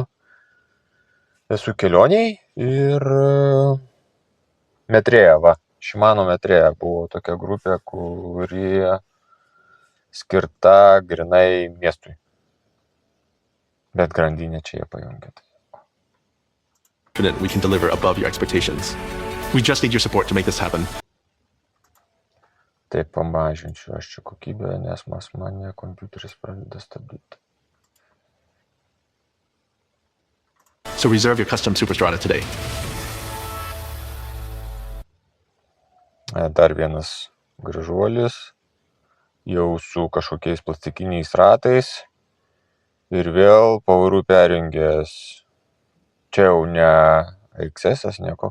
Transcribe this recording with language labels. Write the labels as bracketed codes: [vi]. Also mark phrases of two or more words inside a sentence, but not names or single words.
[lt] Esu kelioniai ir Metrėja, Shimano Metrėja buvo tokia grupė, kuri skirta grinai miestui. Bet grandinė čia jie pajungia. [en] We can deliver above your expectations. We just need your support to make this happen. [lt] Taip, pamažinčiau aš čia kokybę, nes mane kompiuteris pradeda stabdyti. [en] So reserve your custom Superstrata today. [lt] Dar vienas gražuolis, jau su kažkokiais plastikiniais ratais ir vėl pavarų perjungęs. Čia jau ne AXS-as nieko.